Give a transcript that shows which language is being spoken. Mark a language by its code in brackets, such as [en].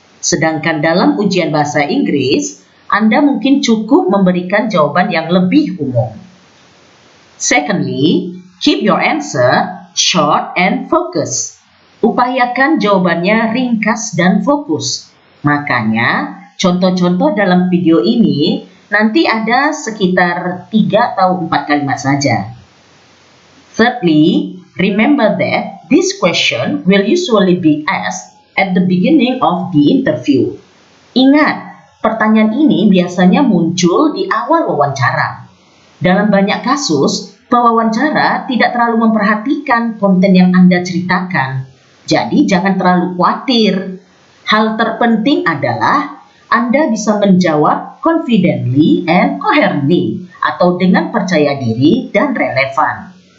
[id] Sedangkan dalam ujian bahasa Inggris, Anda mungkin cukup memberikan jawaban yang lebih umum. [en] Secondly, keep your answer short and focused. [id] Upayakan jawabannya ringkas dan fokus. Makanya, contoh-contoh dalam video ini nanti ada sekitar 3 atau 4 kalimat saja. [en] Thirdly, remember that this question will usually be asked at the beginning of the interview. [id] Ingat, pertanyaan ini biasanya muncul di awal wawancara. Dalam banyak kasus, pewawancara tidak terlalu memperhatikan konten yang Anda ceritakan. Jadi jangan terlalu khawatir. Hal terpenting adalah Anda bisa menjawab [en] confidently and coherently [id] atau dengan percaya diri dan relevan.